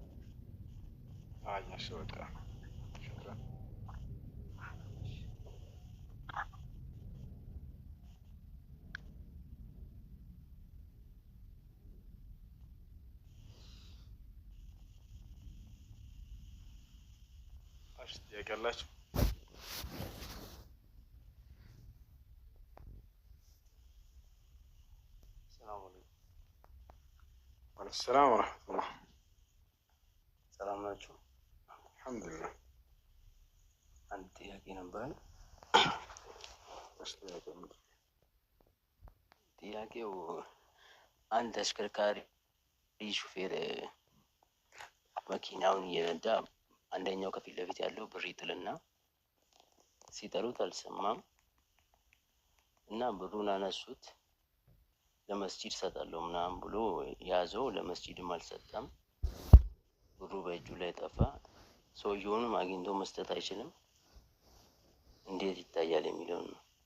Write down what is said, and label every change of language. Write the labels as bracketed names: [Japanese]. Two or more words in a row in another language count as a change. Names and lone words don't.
[Amharic] አየሽ በቃ ሽክራን። እሺ ጥያቄ አላችሁ? [Arabic] السلام ورحمة الله. [Amharic] ሰላም ናችሁ? [Arabic] الحمد لله. [Amharic] አንድ ጥያቄ ነበረኝ። ጥያቄው አንድ አሽከርካሪ ሹፌር መኪናውን እየነዳ አንደኛው ከፊት ለፊት ያለው ብር ይጥልና ሲጠሩት አልሰማም እና ብሩን አነሱት። ለመስጂድ ሰጣለሁ ምናምን ብሎ ያዘው፣ ለመስጂድም አልሰጠም። ብሩ በእጁ ላይ ጠፋ። ሰውየውንም አግኝቶ መስጠት አይችልም። እንዴት ይታያል የሚለው ነው።